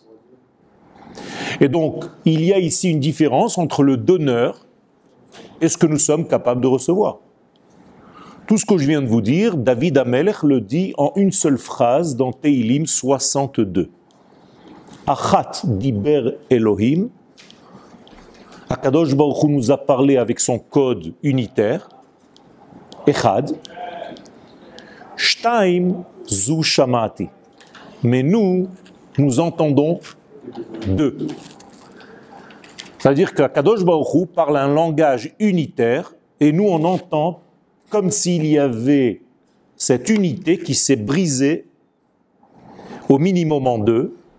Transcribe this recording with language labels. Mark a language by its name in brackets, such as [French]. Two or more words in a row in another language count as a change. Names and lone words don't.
[French] Et donc, il y a ici une différence entre le donneur et ce que nous sommes capables de recevoir. Tout ce que je viens de vous dire, David HaMelech le dit en une seule phrase dans Teilim 62. [Hebrew] אחת דבר אלהים. הקדוש ברוך הוא [French] nous a parlé avec son code unitaire. [Hebrew] אחד שתים זו שמעתי. [French] Mais nous entendons deux. C'est-à-dire qu' [Hebrew] הקדוש ברוך הוא [French] parle un langage unitaire et nous on entend comme s'il y avait cette unité qui s'est brisée au minimum en deux.